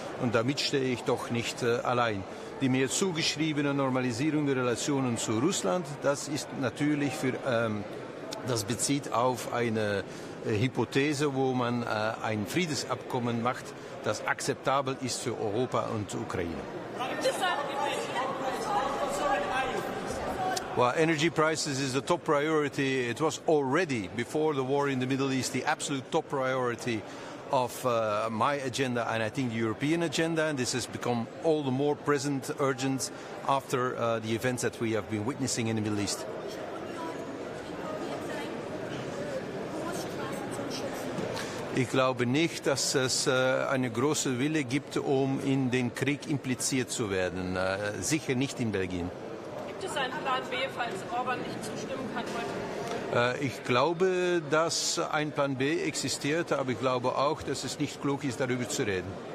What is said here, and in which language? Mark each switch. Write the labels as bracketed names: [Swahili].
[German] Und damit stehe ich doch nicht allein. Die mir zugeschriebene Normalisierung der Relationen zu Russland, das ist natürlich das bezieht auf eine Hypothese, wo man ein Friedensabkommen macht, das akzeptabel ist für Europa und Ukraine. [English] Well, energy prices is the top priority. It was already, before the war in the Middle East, the absolute top priority of my agenda and I think the European agenda. And this has become all the more present, urgent after the events that we have been witnessing in the Middle East. [German] Ich glaube nicht, dass es eine große Wille gibt, um in den Krieg impliziert zu werden. Sicher nicht in Belgien. Gibt es einen Plan B, falls Orban nicht zustimmen kann heute? Ich glaube, dass ein Plan B existiert, aber ich glaube auch, dass es nicht klug ist, darüber zu reden.